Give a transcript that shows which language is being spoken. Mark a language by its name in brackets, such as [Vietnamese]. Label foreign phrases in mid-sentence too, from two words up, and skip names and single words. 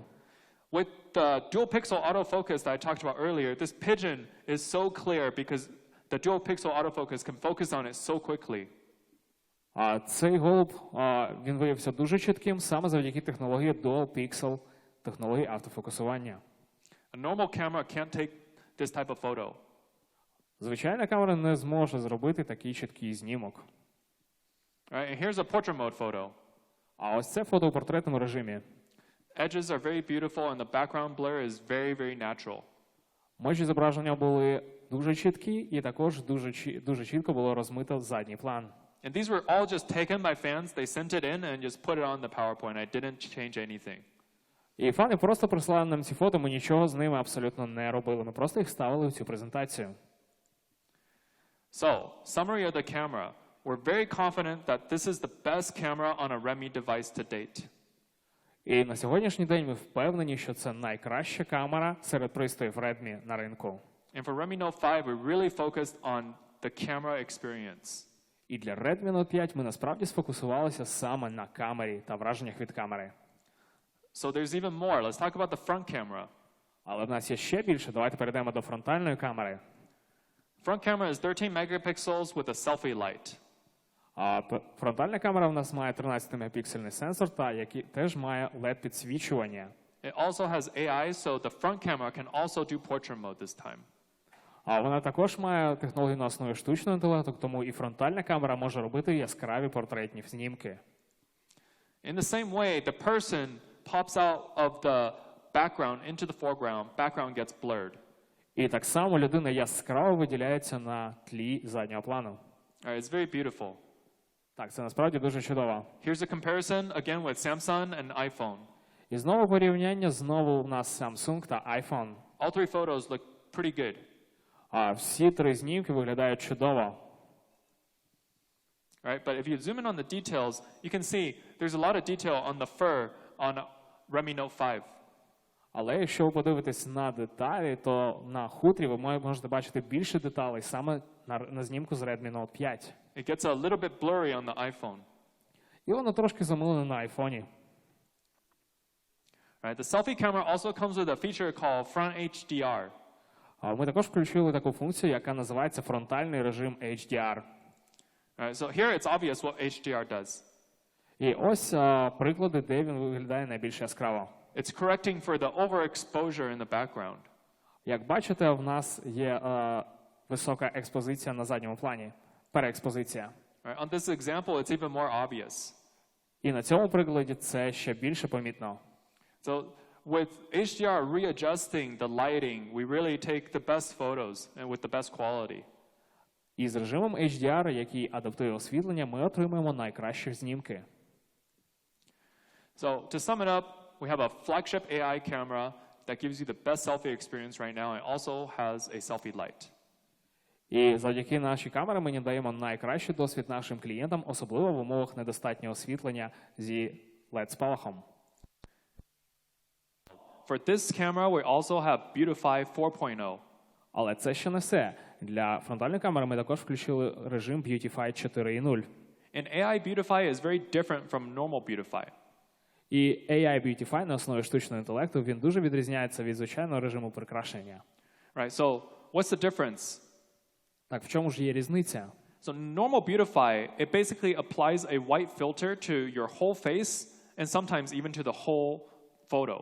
[English] With the dual pixel autofocus that I talked about earlier, this pigeon is so clear because the dual pixel autofocus can focus on it so quickly. [Ukrainian] Цей голуб, він виявився дуже чітким саме завдяки технології [English] Dual Pixel, [Ukrainian] технології автофокусування. [English] A normal camera can't take this type of photo. [Ukrainian] Звичайна камера не зможе зробити такий чіткий знімок. [English] Right, and here's a portrait mode photo. [Ukrainian] А ось це фото у портретному режимі. [English] Edges are very beautiful and the background blur is very, very natural. [Ukrainian] Межі зображення були дуже чіткі і також дуже чітко було розмито задній план. [English] And these were all just taken by fans. They sent it in and just put it on the PowerPoint. I didn't change anything. [Ukrainian] І фани просто прислали нам ці фото, ми нічого з ними абсолютно не робили. Ми просто їх ставили в цю презентацію. [English] So, summary of the camera. We're very confident that this is the best camera on a Redmi device to date. [Ukrainian] І на сьогоднішній день ми впевнені, що це найкраща камера серед пристроїв Redmi на ринку. [English] And for Redmi Note 5, we really focused on the camera experience. [Ukrainian] І для Redmi Note 5 ми насправді сфокусувалися саме на камері та враженнях від камери. [English] So there's even more. Let's talk about the front camera. [Ukrainian] Але в нас є ще більше. Давайте перейдемо до фронтальної камери. [English] Front camera is 13 megapixels with a selfie light. [Ukrainian] Фронтальна камера в нас має 13-мегапіксельний сенсор, та який теж має LED-підсвічування. [English] It also has AI, so the front camera can also do portrait mode this time. [Ukrainian] Вона також має технологію на основі штучного інтелекту, тому і фронтальна камера може робити яскраві портретні знімки. [English] In the same way, the person pops out of the background into the foreground. Background gets blurred. [Ukrainian] І так само людина яскраво виділяється на тлі заднього плану. [English] It's very beautiful. [Ukrainian] Так, це насправді дуже чудово. [English] Here's a comparison again with Samsung and iPhone. [Ukrainian] І знову порівняння, знову у нас Samsung та iPhone. [English] All three photos look pretty good. [Ukrainian] Всі три знімки виглядають чудово. [English] Right, but if you zoom in on the details, you can see there's a lot of detail on the fur on Redmi Note 5. [Ukrainian] Але якщо ви подивитесь на деталі, то на хутрі ви можете бачити більше деталей саме на знімку з Redmi Note 5. [English] It gets a little bit blurry on the iPhone. [Ukrainian] І воно трошки замилене на айфоні. [English] Right, the selfie camera also comes with a feature called Front HDR. [Ukrainian] Ми також включили таку функцію, яка називається фронтальний режим HDR. [English] Right, so here it's obvious what HDR does. [Ukrainian] І ось приклади, де він виглядає найбільш яскраво. [English] It's correcting for the overexposure in the background. [Ukrainian] Як бачите, в нас є висока експозиція на задньому плані, переекспозиція. [English] Right, on this example, it's even more obvious. [Ukrainian] І на цьому прикладі це ще більше помітно. [English] So with HDR readjusting the lighting, we really take the best photos and with the best quality. [Ukrainian] І з режимом HDR, який адаптує освітлення, ми отримаємо найкращі знімки. [English] So to sum it up, we have a flagship AI camera that gives you the best selfie experience right now and also has a selfie light. [Ukrainian] І завдяки нашій камері ми надаємо найкращий досвід нашим клієнтам, особливо в умовах недостатнього освітлення зі LED-спалахом. [English] For this camera, we also have Beautify 4.0. [Ukrainian] Але це ще не все. Для фронтальної камери ми також включили режим Beautify 4.0. [English] And AI Beautify is very different from normal Beautify. [Ukrainian] І AI Beautify на основі штучного інтелекту, він дуже відрізняється від звичайного режиму прикрашення. [English] Right, so what's the difference? [Ukrainian] Так, в чому ж є різниця? [English] So normal Beautify, it basically applies a white filter to your whole face and sometimes even to the whole photo.